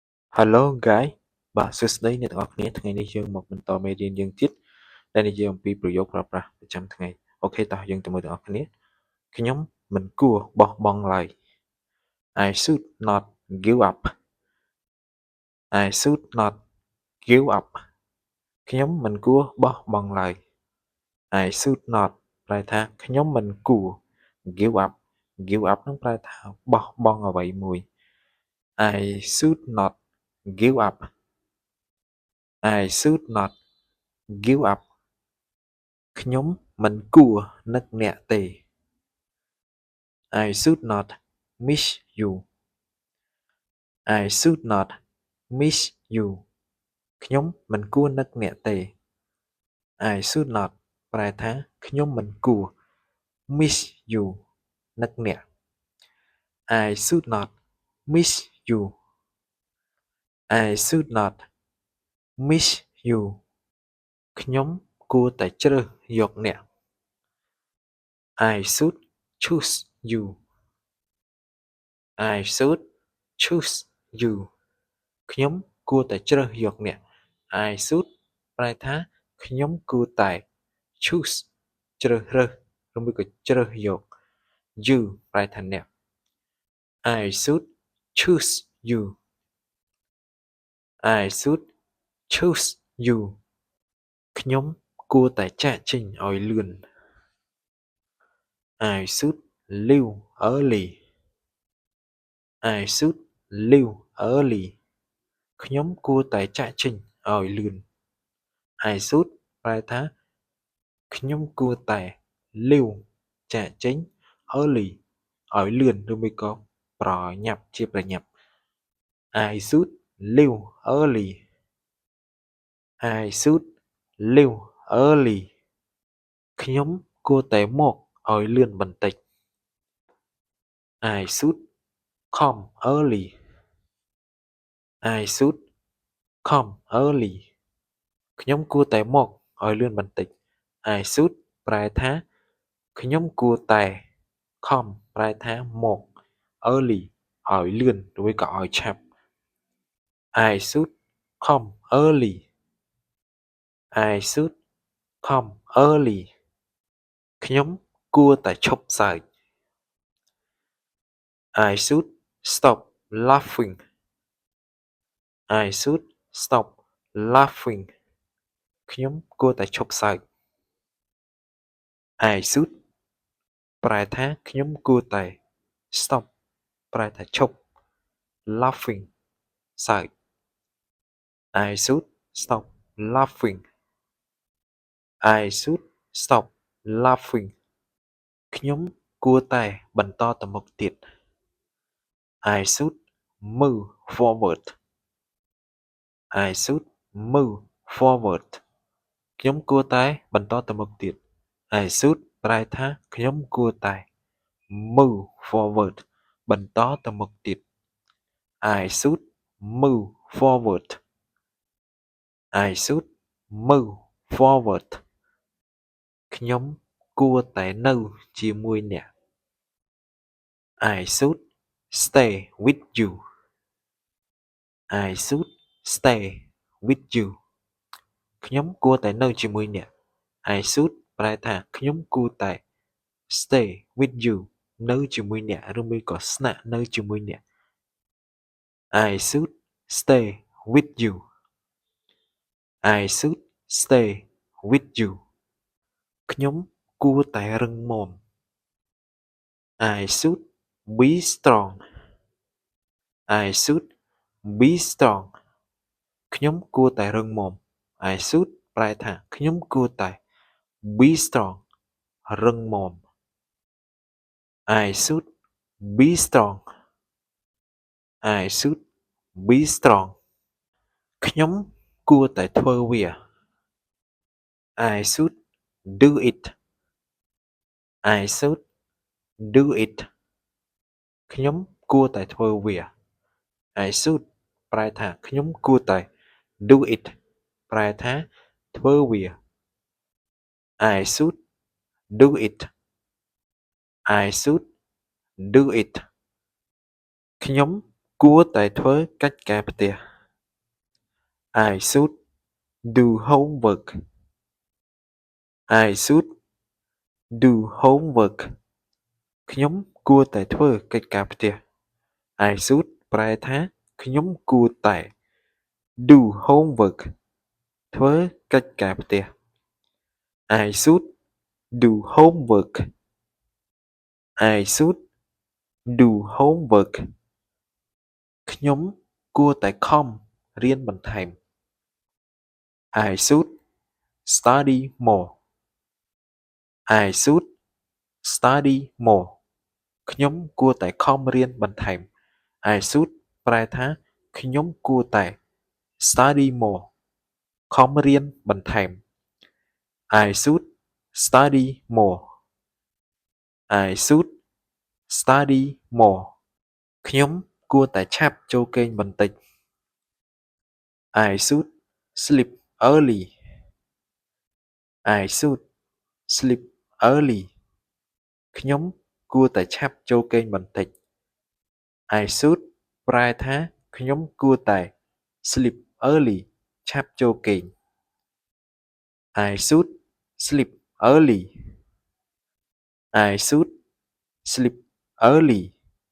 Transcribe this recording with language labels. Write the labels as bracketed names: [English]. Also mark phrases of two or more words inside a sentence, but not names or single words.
[English] Hello guys [Khmer] បាទសួស្តីអ្នកទាំងអស់គ្នាថ្ងៃនេះយើងមកបន្តមេរៀនយើងទៀតដែលនិយាយអំពីប្រយោគប្រើប្រាស់ប្រចាំថ្ងៃអូខេតោះយើងទៅមើលទាំងអស់គ្នាខ្ញុំមិនគួរបោះបង់ឡើយ [English] I should not give up I should not give up [Khmer] ខ្ញុំមិនគួរបោះបង់ឡើយ [English] I should not [Khmer] ប្រែថាខ្ញុំមិនគួរ [English] give up give up [Khmer] នឹងប្រែថាបោះបង់អ្វីមួយ [English] I should not give up I should not give up [Khmer] ខ្ញុំមិនគួរនឹកអ្នកទេ [English] I should not miss you I should not miss you [Khmer] ខ្ញុំមិនគួរនឹកអ្នកទេ [English] I should not [Khmer] ប្រែថាខ្ញុំមិនគួរ [English] miss you [Khmer] នឹកអ្នក [English] I should not miss you I should not miss you [Khmer] ខ្ញុំគួរតែជ្រើសយកអ្នក [English] I should choose you I should choose you [Khmer] ខ្ញុំគួរតែជ្រើសយកអ្នក [English] I should [Khmer] ប្រែថាខ្ញុំគួរតែ [English] choose [Khmer] ជ្រើសរើសឬមួយក៏ជ្រើសយក [English] you [Khmer] ប្រែថាអ្នក [English] I should choose you I should choose you [Khmer] ខ្ញុំគួរតែចាកចេញឲ្យលឿន [English] I should leave early I should leave early [Khmer] ខ្ញុំគួរតែចាកចេញឲ្យលឿន [English] I should [Khmer] ប្រែថាខ្ញុំគួរតែ [English] leave [Khmer] ចាកចេញ [English] early [Khmer] ឲ្យលឿនឬមួយក៏ប្រញាប់ជាប្រញាប់ [English] I should leave early I should leave early [Khmer] ខ្ញុំគួរតែមកឲ្យលឿនបន្តិច [English] I should come early I should come early [Khmer] ខ្ញុំគួរតែមកឲ្យលឿនបន្តិច [English] I should [Khmer] ប្រែថាខ្ញុំគួរតែ [English] come [Khmer] ប្រែថាមក [English] early [Khmer] ឲ្យលឿនឬក៏ឲ្យឆាប់ [English] I should come early I should come early [Khmer] ខ្ញុំគួរតែឈប់សើច [English] I should stop laughing I should stop laughing [Khmer] ខ្ញុំគួរតែឈប់សើច [English] I should [Khmer] ប្រែថាខ្ញុំគួរតែ [English] stop [Khmer] ប្រែថាឈប់ [English] laughing [Khmer] សើច [English] I should stop laughing I should stop laughing [Khmer] ខ្ញុំគួរតែបន្តទៅមុខទៀត [English] I should move forward I should move forward [Khmer] ខ្ញុំគួរតែបន្តទៅមុខទៀត [English] I should [Khmer] ប្រែថាខ្ញុំគួរតែ [English] move forward [Khmer] បន្តទៅមុខទៀត [English] I should move forward I should move forward [Khmer] ខ្ញុំគួរតែនៅជាមួយអ្នក [English] I should stay with you I should stay with you [Khmer] ខ្ញុំគួរតែនៅជាមួយអ្នក [English] I should [Khmer] ប្រែថាខ្ញុំគួរតែ [English] stay with you [Khmer] នៅជាមួយអ្នកឬមួយក៏ស្នាក់នៅជាមួយអ្នក [English] I should stay with you I should stay with you [Khmer] ខ្ញុំគួរតែរឹងមាំ [English] I should be strong I should be strong [Khmer] ខ្ញុំគួរតែរឹងមាំ [English] I should [Khmer] ប្រែថាខ្ញុំគួរតែ [English] be strong [Khmer] រឹងមាំ [English] I should be strong I should be strong [Khmer] ខ្ញុំគួរតែធ្វើវា [English] I should do it I should do it [Khmer] ខ្ញុំគួរតែធ្វើវា [English] I should [Khmer] ប្រែថាខ្ញុំគួរតែ [English] do it [Khmer] ប្រែថាធ្វើវា [English] I should do it I should do it [Khmer] ខ្ញុំគួរតែធ្វើកិច្ចការផ្ទះ [English] I should do homework. I should do homework. [Khmer] ខ្ញុំគួរតែធ្វើកិច្ចការផ្ទះ [English] I should [Khmer] ប្រែថាខ្ញុំគួរតែ [English] do homework [Khmer] ធ្វើកិច្ចការផ្ទះ [English] I should do homework. I should do homework. [Khmer] ខ្ញុំគួរតែខំរៀនបន្ថែម [English] I should study more. I should study more. [Khmer] ខ្ញុំគួរតែខំរៀនបន្ថែម [English] I should [Khmer] ប្រែថាខ្ញុំគួរតែ [English] study more [Khmer] ខំរៀនបន្ថែម [English] I should study more. I should study more. [Khmer] ខ្ញុំគួរតែឆាប់ចូលគេងបន្តិច [English] I should sleep early. I should sleep early. [Khmer] ខ្ញុំគួរតែឆាប់ចូលគេងបន្តិច [English] I should [Khmer] ប្រែថាខ្ញុំគួរតែ [English] sleep early [Khmer] ឆាប់ចូលគេង [English] I should sleep early. I should sleep early.